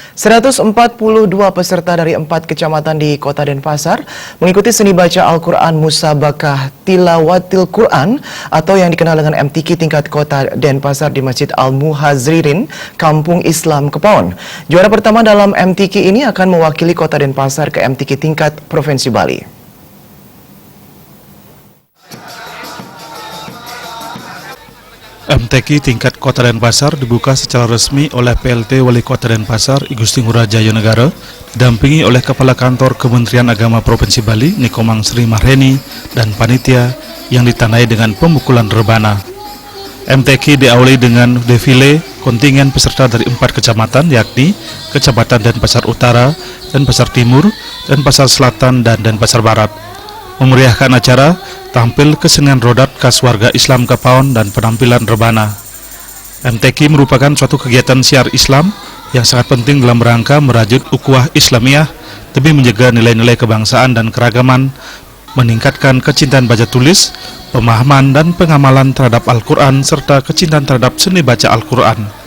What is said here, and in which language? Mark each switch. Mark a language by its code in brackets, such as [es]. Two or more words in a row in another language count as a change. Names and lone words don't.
[id] 142 peserta dari 4 kecamatan di Kota Denpasar mengikuti seni baca Al-Quran Musabakah Tilawatil Quran atau yang dikenal dengan MTQ tingkat Kota Denpasar di Masjid Al-Muhazirin, Kampung Islam Kepaon. Juara pertama dalam MTQ ini akan mewakili Kota Denpasar ke MTQ tingkat Provinsi Bali. MTQ tingkat Kota Denpasar dibuka secara resmi oleh PLT Wali Kota Denpasar I Gusti Ngurah Jayanegara, didampingi oleh Kepala Kantor Kementerian Agama Provinsi Bali Nikomang Sri Mahreni dan panitia yang ditandai dengan pemukulan rebana. MTQ diawali dengan defile kontingen peserta dari 4 kecamatan, yakni Kecamatan Denpasar Utara, Denpasar Timur, Denpasar Selatan, dan Denpasar Barat. Memeriahkan acara, tampil kesenian rodat khas warga Islam Kepaon dan penampilan rebana. MTQ merupakan suatu kegiatan syiar Islam yang sangat penting dalam rangka merajut ukhuwah Islamiyah demi menjaga nilai-nilai kebangsaan dan keragaman, meningkatkan kecintaan baca tulis, pemahaman dan pengamalan terhadap Al-Quran, serta kecintaan terhadap seni baca Al-Quran.